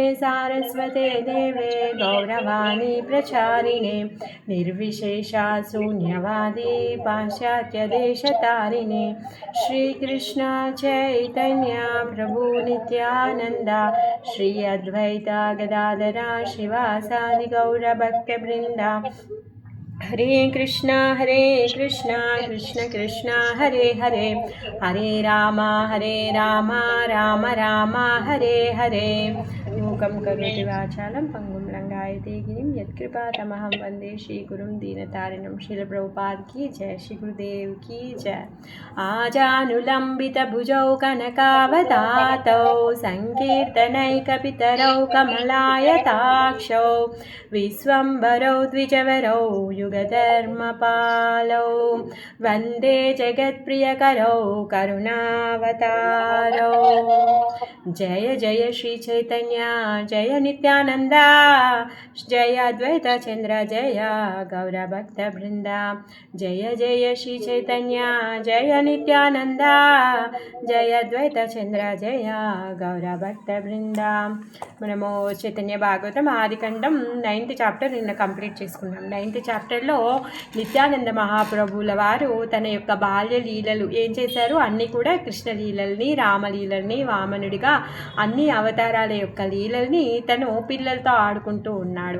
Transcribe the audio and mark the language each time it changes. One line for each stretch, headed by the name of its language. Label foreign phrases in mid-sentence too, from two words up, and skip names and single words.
Sanskrit: सारस्वते देवे गौरवाणी प्रचारिणे निर्विशेषा शून्यवादी पाश्चात्यदेशतारिणे श्रीकृष्ण चैतन्य प्रभु नित्यानन्दा श्री अद्वैता गदाधरा श्रीवासादि गौरभक्तवृन्दा हरे कृष्ण कृष्ण कृष्ण हरे हरे हरे राम राम राम हरे हरे मूकं करोति वाचालं पंगुं लंघयते गिरिं यत्कृपातमहं वन्दे श्रीगुरुं दीनतारिणं
Hindi: श्रीलप्रभुपाद की जय, श्री गुरुदेव की जय।
Sanskrit: आजानुलम्बितभुजौ कनकावदातौ संकीर्तनैकपितरौ कमलायताक्षौ विश्वम्भरौ द्विजवरौ युगधर्मपालौ वन्दे जगत्प्रियकरौ करुणावतारौ। जय जय श्री चैतन्य जय नित्यानंद जय अद्वैत चंद्र जय गौरभक्तवृंद। जय जय श्री चैतन्य जय नित्यानंद जय अद्वैत चंद्र जय गौरभक्तवृंद।
Telugu: మనము చైతన్య భాగవతం ఆదికండం 9th చాప్టర్ నిన్న కంప్లీట్ చేసుకున్నాం. 9th చాప్టర్లో నిత్యానంద మహాప్రభువుల వారు తన యొక్క బాల్య లీలలు ఏం చేశారు, అన్నీ కూడా కృష్ణ లీలల్ని, రామలీలల్ని, వామనుడిగా అన్ని అవతారాల యొక్క లీలల్ని తను పిల్లలతో ఆడుకుంటూ ఉన్నాడు.